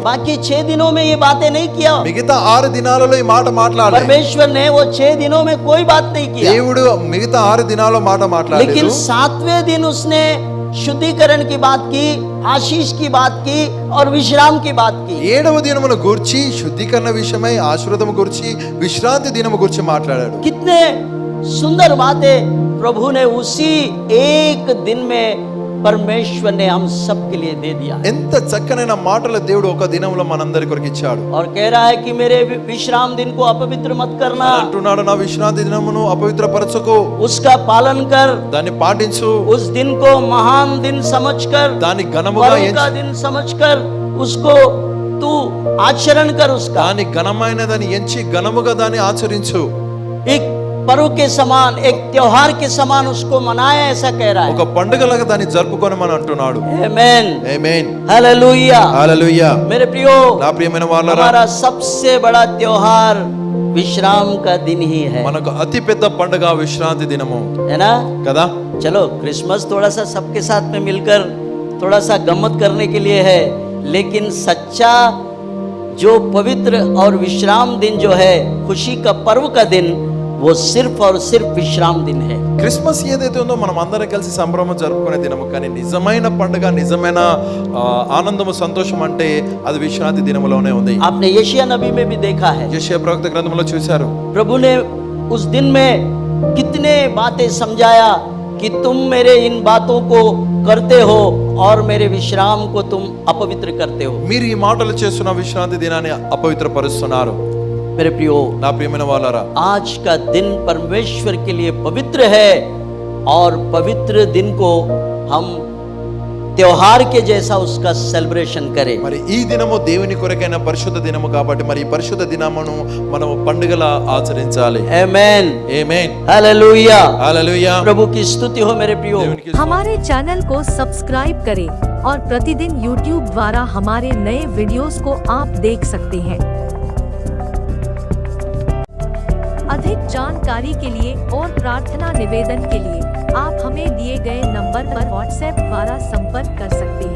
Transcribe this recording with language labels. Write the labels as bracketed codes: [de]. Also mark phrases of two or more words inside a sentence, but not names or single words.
[hi] बाकी 6 दिनों में ये बातें नहीं किया। [te] మిగతా 6 దినాలలో ఈ మాట మాట్లాడలేదు. [hi] परमेश्वर ने वो 6 दिनों में कोई बात नहीं किया, [te] దేవుడు మిగతా 6 దినాలలో మాట [hi] लेकिन [te] మాట్లాడలేదు. [hi] 7वें दिन उसने शुद्धिकरण की बात की, आशीष की बात की और विश्राम की बात की। [te] 7వ దినమును గురించి శుద్ధీకరణ విషయమై ఆశీర్వాదం గురించి విశ్రాంతి దినము గురించి మాట్లాడాడు. [hi] कितने सुंदर बातें प्रभु ने उसी एक दिन में परमेश्वर ने हम सब के लिए दे दिया। [te] ఎంత చక్కనైన మాటలు దేవుడు ఒక దినంలో మనందరి కొరకు ఇచ్చాడు. [hi] और कह रहा है कि मेरे विश्राम दिन को अपवित्र मत करना, [te] అంటున్నాడు నా విశ్రాంతి దినమును అపవిత్రపరచకు, [hi] उसका पालन कर, [te] దాన్ని పాటించు, [hi] उस दिन को महान दिन समझकर, [te] దాన్ని ఘనముగా [hi] पर्व का दिन समझकर उसको तू आचरण कर उसका। [te] దాన్ని ఘనమైనదని ఎంచి ఘనముగా దాన్ని ఆచరించు. [hi] एक पर्व के समान, एक त्योहार के समान उसको मनाया, ऐसा कह रहा [te] ఒక [hi] है। [te] పండుగలాగా దాన్ని జరుపుకొనమని అంటున్నాడు. [hi] आमेन, [te] ఆమేన్, [hi] हालेलुया। [te] హల్లెలూయా. [hi] मेरे प्रियो, [te] నా ప్రియమైన వాళ్ళారా, [hi] हमारा सबसे बड़ा त्योहार विश्राम का दिन ही है, [te] మనకు అతి పెద్ద పండుగ విశ్రాంతి దినము [hi] है ना। [te] కదా. [hi] चलो क्रिसमस थोड़ा सा सबके साथ में मिलकर थोड़ा सा गम्मत करने के लिए है, लेकिन सच्चा जो पवित्र और विश्राम दिन जो है, खुशी का पर्व का दिन, वो सिर्फ और सिर्फ विश्राम दिन है। [te] క్రిస్మస్ ఏదైతే ఉందో మనం అందరం కలిసి సంభ్రమం జరుపుకునే దినము, కానీ నిజమైన పండుగ, నిజమైన ఆనందము, సంతోషం అంటే అది విశ్రాంతి దినములోనే ఉంది. [hi] आपने यशायाह नबी में भी देखा है, [te] యెషయా ప్రవక్త గ్రంథంలో చూశారు. [hi] प्रभु ने उस दिन में कितने बातें समझाया कि तुम मेरे इन बातों को करते हो और मेरे विश्राम को तुम अपवित्र करते हो। [te] మీరు ఈ మాటలు చేస్తున్న విశ్రాంతి దినాన్ని అపవిత్రపరుస్తున్నారు. [hi] मेरे प्रियो, [te] నా ప్రియమైన వాళ్ళారా, [hi] आज का दिन परमेश्वर के लिए पवित्र है और पवित्र दिन को हम त्योहार के जैसा उसका सेलिब्रेशन करें। [te] మరి ఈ దినము దేవుని కొరకైన పరిశుద్ధ దినము కాబట్టి మరి ఈ పరిశుద్ధ దినమును మనము పండుగలా ఆచరించాలి. [hi] आमेन, [te] ఆమేన్, [hi] हालेलुया। [te] హల్లెలూయా. [hi] प्रभु की स्तुति हो मेरे प्रियो। [te] దేవునికి [hi] हमारे चैनल को सब्सक्राइब करें और प्रतिदिन YouTube द्वारा हमारे नए वीडियोस को आप देख सकते हैं। अधिक जानकारी के लिए और प्रार्थना निवेदन के लिए आप हमें दिए गए नंबर पर व्हाट्सएप द्वारा संपर्क कर सकते हैं।